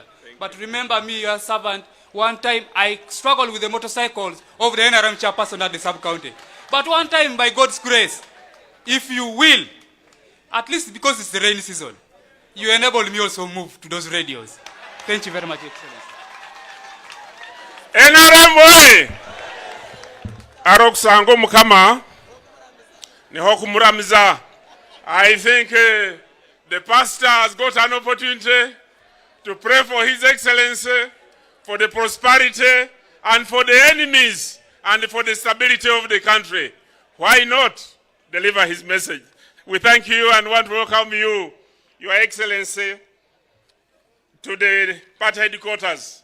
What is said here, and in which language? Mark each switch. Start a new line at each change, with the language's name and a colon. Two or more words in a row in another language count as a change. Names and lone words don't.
English: But remember me, your servant, one time I struggled with the motorcycles of the NRM chairperson at the sub-county. But one time, by God's grace, if you will, at least because it's the rainy season, you enable me also move to those radios. Thank you very much, Excellency. NRM boy! Arok sango mukama ni hokumuramiza. I think the pastor has got an opportunity to pray for His Excellency, for the prosperity, and for the enemies, and for the stability of the country. Why not deliver his message? We thank you and want to welcome you, Your Excellency, to the party headquarters.